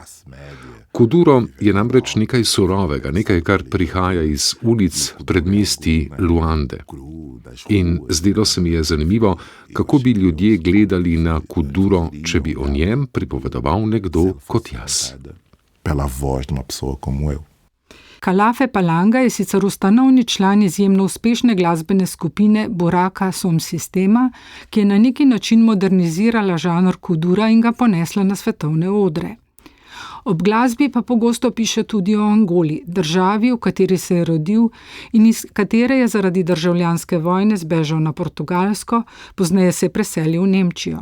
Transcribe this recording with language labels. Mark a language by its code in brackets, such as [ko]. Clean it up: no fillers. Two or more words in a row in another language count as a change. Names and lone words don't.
[sl] Kuduro je namreč nekaj surovega, nekaj, kar prihaja iz ulic predmestij Luande. In zdelo se mi je zanimivo, kako bi ljudje gledali na kuduro, če bi o njem pripovedoval nekdo kot jaz. [pt] Pela voz de uma pessoa como eu. [sl] Kalafe Palanga je sicer ustanovni član izjemno uspešne glasbene skupine Buraka Som Sistema, ki je na neki način modernizirala žanr kudura in ga ponesla na svetovne odre. Ob glasbi pa pogosto piše tudi o Angoli, državi, v kateri se je rodil in iz katere je zaradi državljanske vojne zbežal na Portugalsko, pozneje se je preselil v Nemčijo.